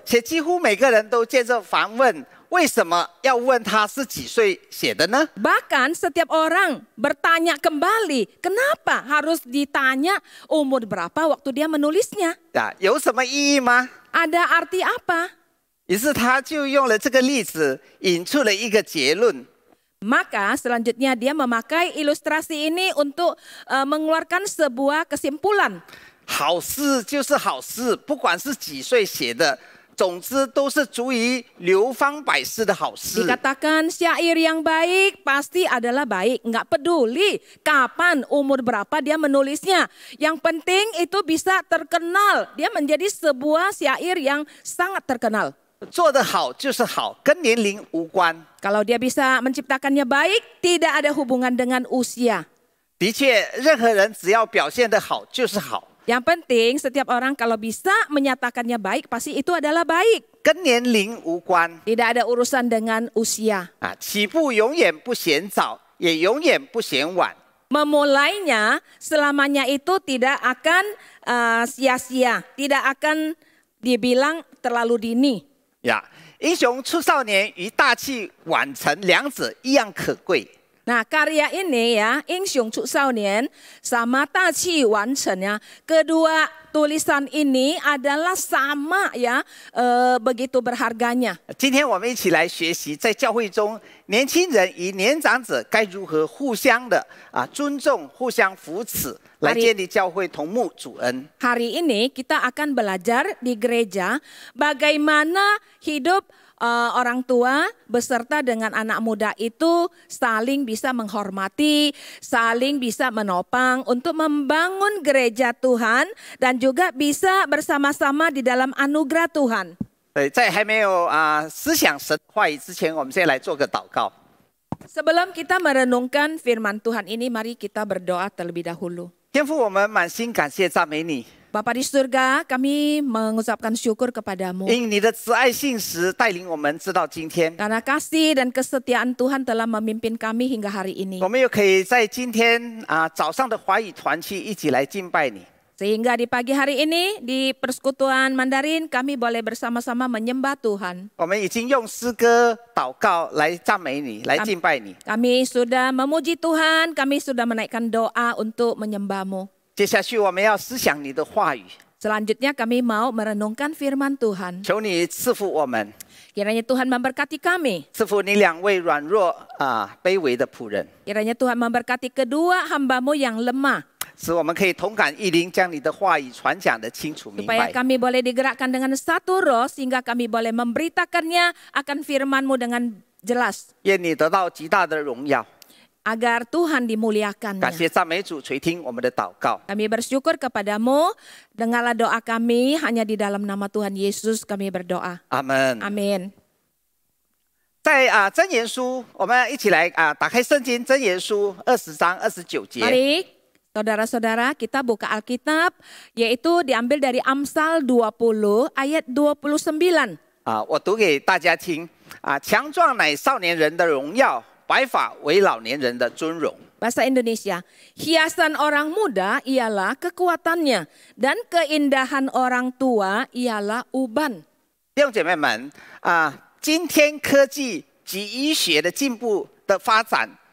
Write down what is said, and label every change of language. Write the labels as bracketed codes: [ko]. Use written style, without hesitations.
[zh] 且几乎每个人都接着反问，为什么要问他是几岁写的呢？ [id] Bahkan setiap orang bertanya kembali, kenapa harus ditanya umur berapa waktu dia menulisnya? [zh] 有什么意义吗？ [id] Ada arti apa? [zh] 于是他就用了这个例子，引出了一个结论。 [id] Maka selanjutnya dia memakai ilustrasi ini untuk mengeluarkan sebuah kesimpulan. [zh] 好事就是好事，不管是几岁写的，总之都是足以流芳百世的好事。 [id] Dikatakan syair yang baik pasti adalah baik. Nggak peduli kapan, umur berapa dia menulisnya. Yang penting itu bisa terkenal. Dia menjadi sebuah syair yang sangat terkenal. [zh] 做得好就是好，跟年龄无关。 [id] Kalau dia bisa menciptakannya baik, tidak ada hubungan dengan usia. [zh] 的确，任何人只要表现得好就是好， [id] Yang penting setiap orang kalau bisa menyatakannya baik, pasti itu adalah baik. [zh] 跟年龄无关。 [id] Tidak ada urusan dengan usia. [zh] 起步永远不嫌早，也永远不嫌晚。 [id] Memulainya selamanya itu tidak akan sia-sia, tidak akan dibilang terlalu dini. [zh] 英雄出少年与大器晚成，两者一样可贵。 [id] Nah, karya ini ya, [zh] Insyong Cu Saunian [id] sama [zh] Tachi Wanchen [id] ya. Kedua tulisan ini adalah sama ya, begitu berharganya. [zh] 今天我们一起来学习，在教会中，年轻人与年长者该如何互相的尊重、互相扶持，来建立教会同牧主恩。 [id] Hari ini kita akan belajar di gereja bagaimana hidup orang tua beserta dengan anak muda itu saling bisa menghormati, saling bisa menopang untuk membangun gereja Tuhan dan juga bisa bersama-sama di dalam anugerah Tuhan. [zh] 在还没有思想神话语之前，我们先来做个祷告。 [id] Sebelum kita merenungkan firman Tuhan ini, mari kita berdoa terlebih dahulu. [zh] 天父，我们满心感谢赞美你， [id] Bapa di surga, kami mengucapkan syukur kepadamu. [zh] 因你的慈爱信实带领我们直到今天。 [id] Karena kasih dan kesetiaan Tuhan telah memimpin kami hingga hari ini. [zh] 我们又可以在今天早上的华语团契一起来敬拜你。 [id] Sehingga di pagi hari ini di persekutuan Mandarin kami boleh bersama-sama menyembah Tuhan. [zh] 我们已经用诗歌、祷告来赞美你，来敬拜你。 [id] Kami sudah memuji Tuhan, kami sudah menaikkan doa untuk menyembah-Mu. [zh] 接下去我们要思想你的话语， [id] Selanjutnya kami mau merenungkan firman Tuhan. [zh] 求你赐福我们， [id] Kiranya Tuhan memberkati kami. [zh] 赐福你两位软弱卑微的仆人， [id] Kiranya Tuhan memberkati kedua hamba-Mu yang lemah. [zh] 使我们可以同感一灵，将你的话语传讲得清楚明 [id] Supaya [zh] 白。 [id] kami boleh digerakkan dengan satu roh sehingga kami boleh memberitakannya akan firman-Mu dengan jelas. [zh] 愿你得到极大的荣耀。 [id] Agar Tuhan [zh] 感 [id] dimuliakannya. [zh] 谢赞美主垂听我们的祷告， [id] Kami bersyukur kepadamu, dengarlah doa kami, hanya di dalam nama Tuhan Yesus kami berdoa. [zh] 阿门。 [id] Amin. [zh] 在箴言书，我们一起来打开圣经箴言书20章29节。 [id] Mari saudara-saudara kita buka Alkitab, yaitu diambil dari Amsal 20 ayat 29. [zh] 我读给大家听强壮乃少年人的荣耀，白发为老年人的尊荣。 [id] Bahasa Indonesia, hiasan orang muda ialah kekuatannya, dan keindahan orang tua ialah uban. [zh] 弟兄姐妹们今天科技及医学的进步的发展，